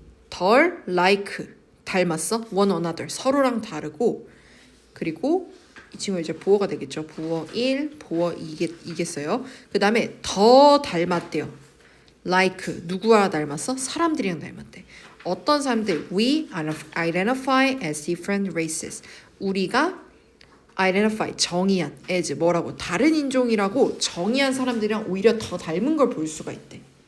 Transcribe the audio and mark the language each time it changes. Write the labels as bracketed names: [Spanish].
[Korean] 덜 like 닮았어 [English] one another [Korean] 서로랑 다르고 그리고 이 친구 이제 보어가 되겠죠. 보어 1, 보어 2겠어요. 그 다음에 더 닮았대요. like 누구와 닮았어? 사람들이랑 닮았대. 어떤 사람들? [English] We identify as different races. [Korean] 우리가 identify 정의한 as 뭐라고 다른 인종이라고 정의한 사람들이랑 오히려 더 닮은 걸 볼 수가 있대.